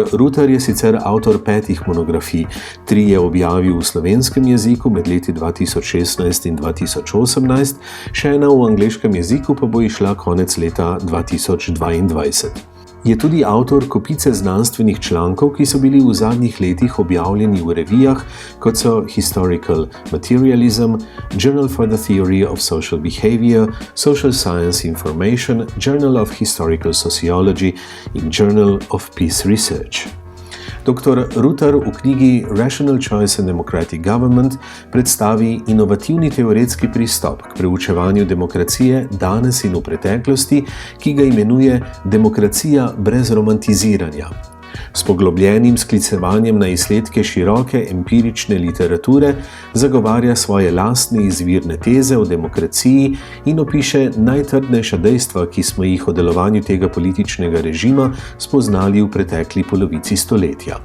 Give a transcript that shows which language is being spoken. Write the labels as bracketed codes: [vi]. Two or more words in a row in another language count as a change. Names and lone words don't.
[sl] Rutar je sicer avtor 5 monografij, 3 je objavil v slovenskem jeziku med leti 2016 in 2018, še ena v angleškem jeziku pa bo izšla konec leta 2022. Je tudi avtor kopice znanstvenih člankov, ki so bili v zadnjih letih objavljeni v revijah, kot so Historical Materialism, Journal for the Theory of Social Behavior, Social Science Information, Journal of Historical Sociology in Journal of Peace Research. Dr. Rutar v knjigi Rational Choice and Democratic Government predstavi inovativni teoretski pristop k preučevanju demokracije danes in v preteklosti, ki ga imenuje demokracija brez romantiziranja. S poglobljenim sklicevanjem na izsledke široke empirične literature zagovarja svoje lastne izvirne teze o demokraciji in opiše najtrdnejša dejstva, ki smo jih o delovanju tega političnega režima spoznali v pretekli polovici stoletja.